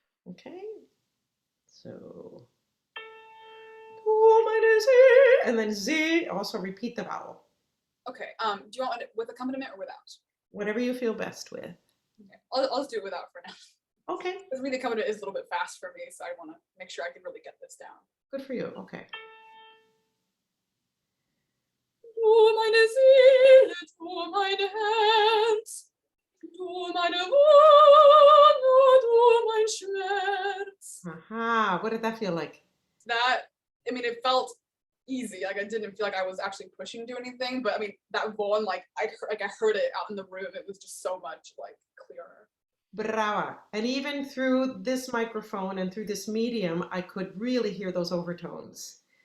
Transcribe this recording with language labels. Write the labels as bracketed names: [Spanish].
[English] Okay, so [German] du meine See, [English] and then Z, also repeat the vowel. Okay. Do you want it with accompaniment or without? Whatever you feel best with. Okay. I'll just do it without for now. Okay, Because the accompaniment is a little bit fast for me, so I want to make sure I can really get this down. good for you. Okay. [German] Du meine Seele, du meine Herz, du meine Wunde, du mein Schmerz. [English] Aha, what did that feel like? That, I mean, it felt easy. Like I didn't feel like I was actually pushing to anything, but I mean, that one, like I heard it out in the room. It was just so much like clearer. Brava. And even through this microphone and through this medium, I could really hear those overtones.